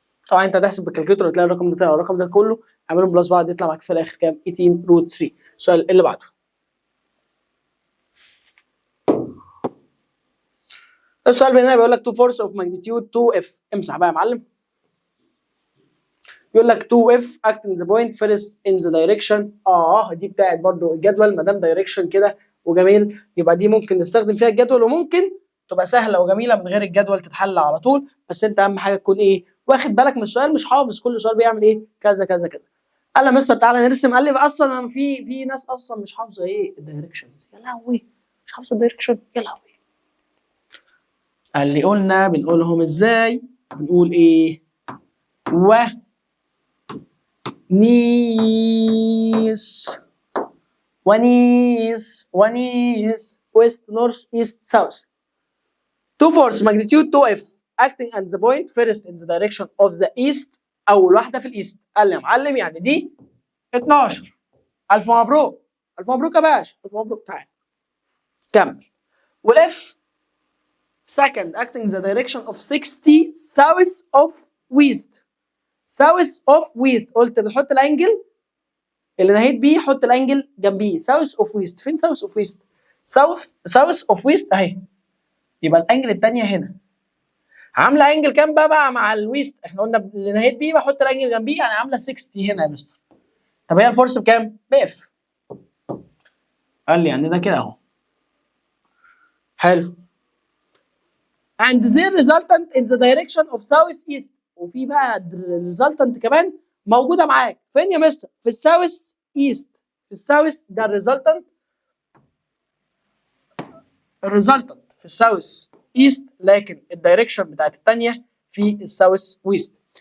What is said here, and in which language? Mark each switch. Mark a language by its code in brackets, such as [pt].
[ar] طبعا انت هتحسب بالكالكوليتر هتلاقي الرقم بتاعه الرقم ده كله اعملهم بلس بعض يطلع معاك في الاخر كام؟ 18 روت 3. السؤال اللي بعده. السؤال هنا بيقول لك 2 فورس اوف ماجنتيود 2 اف. امسح بقى يا معلم. يقول لك 2 اف [en] acting the point first in the direction. [ar] دي بتاعت برضو الجدول ما دام دايركشن كده وجميل يبقى دي ممكن نستخدم فيها الجدول، وممكن تبقى سهله وجميله من غير الجدول تتحل على طول. بس انت اهم حاجه تكون ايه؟ واخد بالك من السؤال، مش حافظ كل سؤال بيعمل ايه كذا كذا كذا. قال لي مستر تعالى نرسم. قال لي اصلا انا في ناس اصلا مش حافظه ايه الدايركشنز. يا لهوي مش حافظه الدايركشن يا لهوي. قال لي قلنا بنقولهم ازاي؟ بنقول ايه؟ نيس ونيس [en] west north east south. 2 force magnitude 2F acting at the point first in the direction of the east. [ar] أول واحدة في الإيست. قال لي يا معلم يعني دي 12. ألف مبروك ألف مبروك يا باشا ألف مبروك. تعال كمل. [en] والإف second acting the direction of 60 south of west. south of west [ar] قلت بنحط الأنجل اللي نهيت بيه حط الانجل جنبيه. ساوث اوف ويست. فين ساوث اوف ويست؟ ساوث اوف ويست اهي. يبقى الانجل الثانيه هنا عامله انجل كام بقى مع الويست؟ احنا قلنا اللي نهيت بيه بحط الانجل جنبيه يعني عامله 60 هنا يا مستر. طب هي الفورس بكام؟ باف. قال لي يعني ده كده اهو. حلو. [en] and the resultant in the direction of south east. [ar] وفي بقى resultant كمان موجوده معاك. فين يا مستر؟ في الساوث ايست. في الساوث ده الريزلتنت في الساوث ايست، لكن الدايركشن بتاعت الثانيه في الساوث ويست.